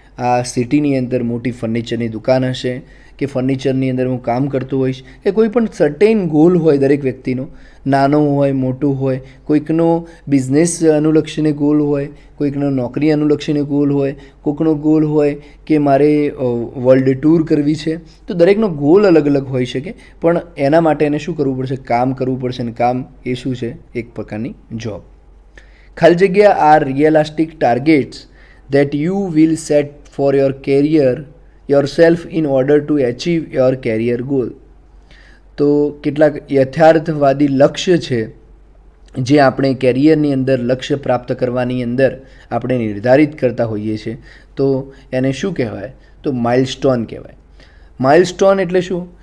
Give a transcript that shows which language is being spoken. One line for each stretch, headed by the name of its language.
Gujarati: આ સિટીની અંદર મોટી ફર્નિચરની દુકાન હશે કે ફર્નિચરની અંદર હું કામ કરતો હોઈશ કે કોઈ પણ સર્ટેન ગોલ હોય દરેક વ્યક્તિનો, નાનો હોય મોટો હોય, કોઈકનો બિઝનેસ અનુલક્ષીને ગોલ હોય, કોઈકનો નોકરી અનુલક્ષીને ગોલ હોય, કોઈકનો ગોલ હોય કે મારે વર્લ્ડ ટૂર કરવી છે. તો દરેકનો ગોલ અલગ અલગ હોઈ શકે, પણ એના માટે એને શું કરવું પડશે? કામ કરવું પડશે. અને કામ એ શું છે? એક પ્રકારની જોબ. ખાલી જગ્યા
English: Are realistic targets that you will set for your career yourself in order to achieve your career goal.
Gujarati: તો કેટલાક યથાર્થવાદી લક્ષ્ય છે જે આપણે કેરિયરની અંદર લક્ષ્ય પ્રાપ્ત કરવાની અંદર આપણે નિર્ધારિત કરતા હોઈએ છીએ. તો એને શું કહેવાય? તો માઇલસ્ટોન કહેવાય. માઇલસ્ટોન એટલે શું?